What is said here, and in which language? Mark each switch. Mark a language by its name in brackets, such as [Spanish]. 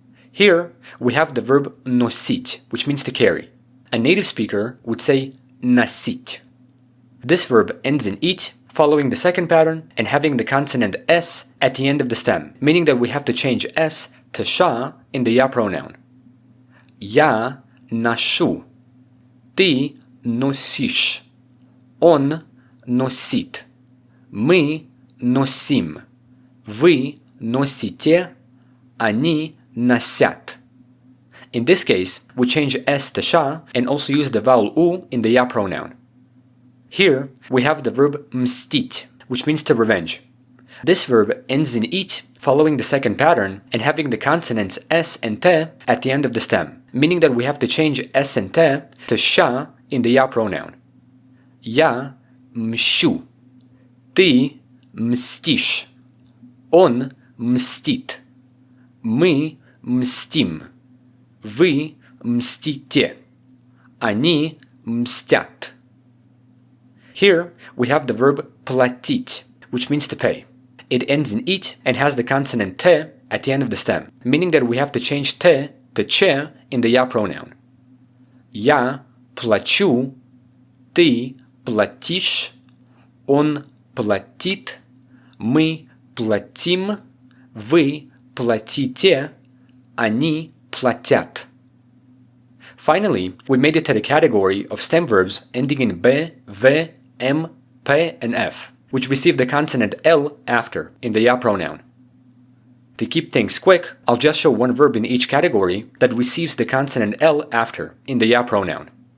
[English] Here, we have the verb nosit, which means to carry. A native speaker would say nasit. This verb ends in it, following the second pattern and having the consonant s at the end of the stem, meaning that we have to change s to sha in the ya pronoun. [Russian] Я ношу, ты носишь, он носит, мы носим, вы носите, они носят. [English] In this case, we change s to sha and also use the vowel u in the ya pronoun. Here, we have the verb mstit, which means to revenge. This verb ends in it, following the second pattern and having the consonants s and te at the end of the stem, meaning that we have to change s and te to sha in the ya pronoun. [Russian] Я мщу, ты мстишь, он мстит, мы мстим, вы мстите, они мстят. [English] Here we have the verb платить, which means to pay. It ends in it and has the consonant te at the end of the stem, meaning that we have to change te to che in the ya pronoun. [Russian] Я плачу, ты платишь, он платит, мы платим, вы платите, они платят. [English] Finally, we made it to the category of stem verbs ending in b, v, m, p, and f, which receive the consonant L after in the ya pronoun. To keep things quick, I'll just show one verb in each category that receives the consonant L after in the ya pronoun.